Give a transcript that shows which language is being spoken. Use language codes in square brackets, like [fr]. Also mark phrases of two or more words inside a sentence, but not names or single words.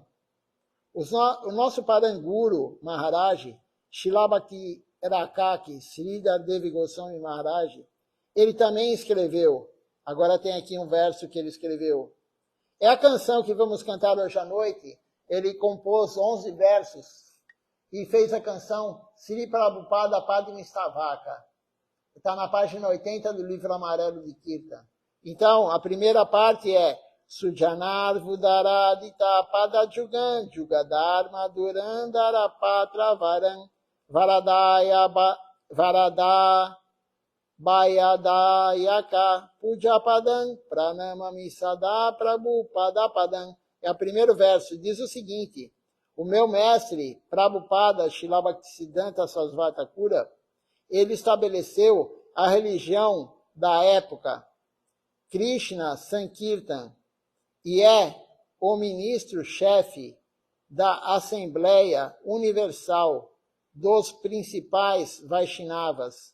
[pt] O nosso Paranguru Maharaj, Srila Bhakti Rakaki, Sridhar Devi Goswami Maharaj, ele também escreveu, agora tem aqui um verso que ele escreveu. É a canção que vamos cantar hoje à noite, ele compôs 11 versos e fez a canção Sri Prabhupada Padmistavaka. Está na página 80 do livro amarelo de Kirtan. Então, a primeira parte é [sa] Sujanar Vudaradita Padajugan Jugadharma Durandara Patra Varan Varadaya Bayadayaka Pujapadam Pranamami Sada Prabhupada Padam. [pt] É o primeiro verso. Diz o seguinte, o meu mestre Prabhupada Srila Bhaktisiddhanta Sarasvati Thakur, ele estabeleceu a religião da época Krishna Sankirtan e é o ministro-chefe da Assembleia Universal dos principais Vaishnavas.